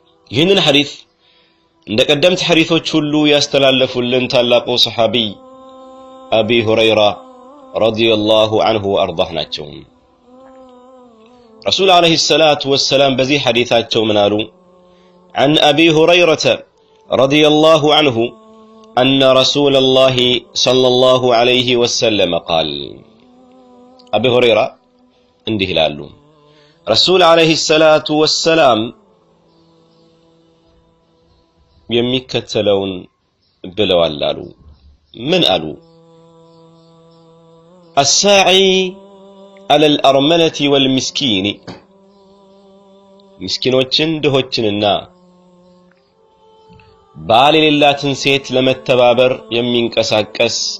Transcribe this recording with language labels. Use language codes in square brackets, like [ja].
[am] ይህንን ሐዲስ እንደ ቀደምት ሐዲሶች ሁሉ ያስተላለፉልን ታላቁ ሰሐቢ አቢ ሁረይራ ረዲየላሁ ዐንሁ ወአርዳህ ናቸው። ረሱል አለይሂ ሰላቱ ወሰላም በዚህ ሐዲሳቸው ምን አሉ? [ar] عن أبي هريرة رضي الله عنه أن رسول الله صلى الله عليه وسلم قال أبي هريرة [am] እንዲህ ይላሉ፣ ረሱል አለይሂ ሰላቱ ወሰላም የሚከተለውን ብለዋል አሉ። ምን አሉ? [ar] الساعي على الأرملة والمسكين [am] ምስኪኖችን ድሆችንና ባል የሌላትን ሴት ለመተባበር የሚንቀሳቀስ